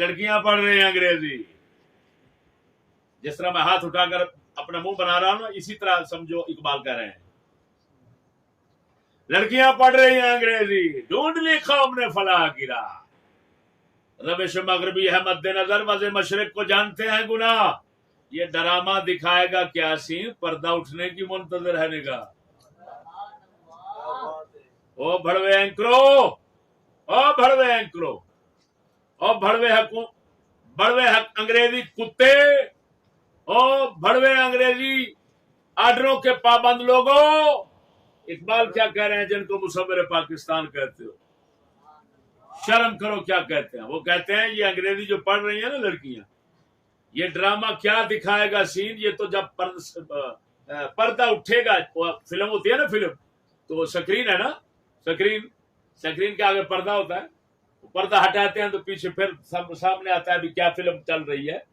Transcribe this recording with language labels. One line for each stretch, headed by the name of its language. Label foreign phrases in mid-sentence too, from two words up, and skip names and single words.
Urdu: لڑکیاں پڑھ رہی ہیں انگریزی، جس طرح میں ہاتھ اٹھا کر اپنا منہ بنا رہا ہوں نا، اسی طرح سمجھو اقبال کہہ رہے ہیں لڑکیاں پڑھ رہی ہیں انگریزی، ڈھونڈ لی قوم نے فلاح کی راہ، روش مغربی ہے مد نظر، وضع مشرق کو جانتے ہیں گناہ، یہ ڈرامہ دکھائے گا کیا سین، پردہ اٹھنے کی منتظر ہے نگاہ۔ او بھڑوے اینکرو، او بھڑوے اینکرو، او بھڑوے حق انگریزی کتے، او بھڑوے انگریزی آرڈروں کے پابند لوگوں۔ اقبال کیا کہہ رہے ہیں جن کو مصور پاکستان کہتے ہو؟ شرم کرو کیا کہتے ہیں؟ وہ کہتے ہیں یہ انگریزی جو پڑھ رہی ہیں نا لڑکیاں، یہ ڈرامہ کیا دکھائے گا سین، یہ تو جب پردہ اٹھے گا، فلم ہوتی ہے نا، فلم تو سکرین ہے نا، سکرین کے آگے پردہ ہوتا ہے، پردہ ہٹاتے ہیں تو پیچھے پھر سامنے آتا ہے ابھی کیا فلم چل رہی ہے۔